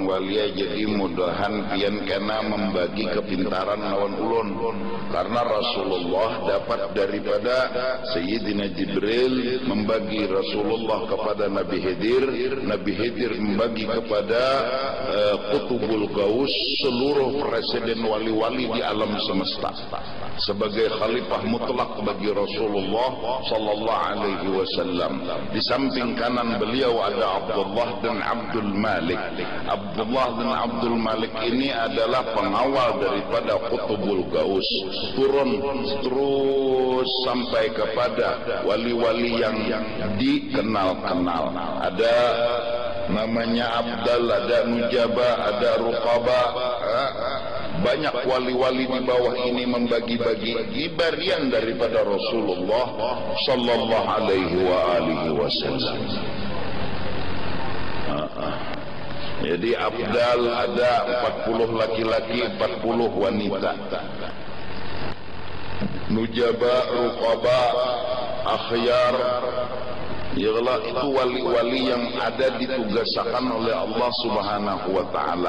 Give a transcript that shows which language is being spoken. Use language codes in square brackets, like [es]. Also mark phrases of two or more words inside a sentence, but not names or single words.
[bjn] wali jadi mudahan pian kena membagi kepintaran lawan ulun, karena Rasulullah dapat daripada Sayyidina Jibril membagi Rasulullah kepada Nabi Khidir membagi kepada Qutubul Gaus seluruh presiden wali-wali di alam semesta sebagai khalifah mutlak bagi Rasulullah [ar] صلى الله عليه وسلم. [id] Di samping kanan beliau ada Abdullah dan Abdul Malik. Abdullah dan Abdul Malik ini adalah pengawal daripada Qutubul Gaus, turun terus sampai kepada wali-wali yang dikenal-kenal. Ada namanya Abdal, ada Nujaba, ada Ruqaba. Banyak wali-wali di bawah ini membagi-bagi barian daripada Rasulullah [ar] صلى الله عليه وسلم. [id] Jadi Abdal ada 40 laki-laki, 40 wanita. Nujaba, Ruqaba, Akhyar, yalah itu wali-wali yang ada ditugaskan oleh Allah [ar] سبحانه وتعالى.